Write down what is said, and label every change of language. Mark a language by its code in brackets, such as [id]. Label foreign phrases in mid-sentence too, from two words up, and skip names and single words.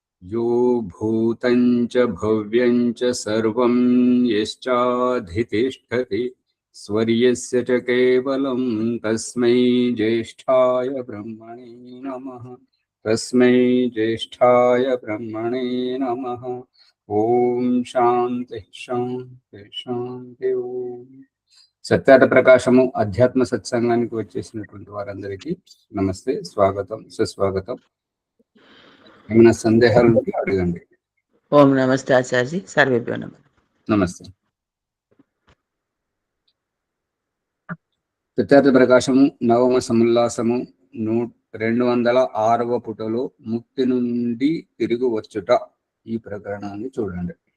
[sa] यो भूतं च भव्यं च सर्वं यश्चाधितिष्ठति स्वर्यस्य च केवलं तस्मै ज्येष्ठाय ब्रह्मणे नमः। तस्मै ज्येष्ठाय ब्रह्मणे नमः। ओम शांति शांति शांति। [te] ओम సత్యాట ప్రకాశము అధ్యాత్మ సత్సంగానికి వచ్చేసినటువంటి వారందరికీ నమస్తే, స్వాగతం, సుస్వాగతం. ఏమైనా సందేహాలు ఉంటే అడగండి. [sa] ఓం నమస్తే ఆచార్య, సర్వేభ్యో నమః. [te] నమస్తే. సత్యార్థ ప్రకాశము నవమ సముల్లాసము 206వ పుటలో ముక్తి నుండి తిరిగి వచ్చుట ఈ ప్రకరణాన్ని చూడండి.